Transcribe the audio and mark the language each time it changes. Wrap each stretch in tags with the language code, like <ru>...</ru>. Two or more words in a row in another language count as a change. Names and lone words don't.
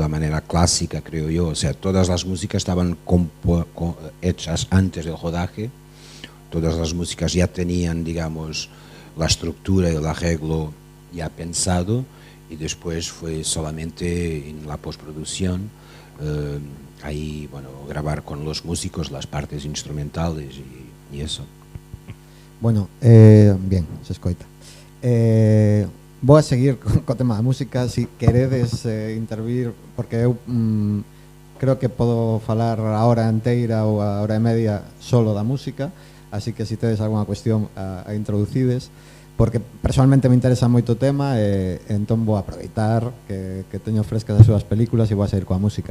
<es>la manera clásica, creo yo, o sea, todas las músicas estaban hechas antes del rodaje, todas las músicas ya tenían, digamos, la estructura y el arreglo ya pensado, y después fue solamente en la postproducción, ahí, bueno, grabar con los músicos las partes instrumentales y eso. Bueno, bien,</es> <gl>se escoita. Vou a seguir co tema da música, si queredes intervir, porque eu creo que podo falar a hora inteira ou a hora e media solo da música, así que se tedes algunha cuestión a introducides, porque personalmente me interesa moito o tema, e entón vou aproveitar que teño frescas as súas películas e vou a seguir coa música.</gl>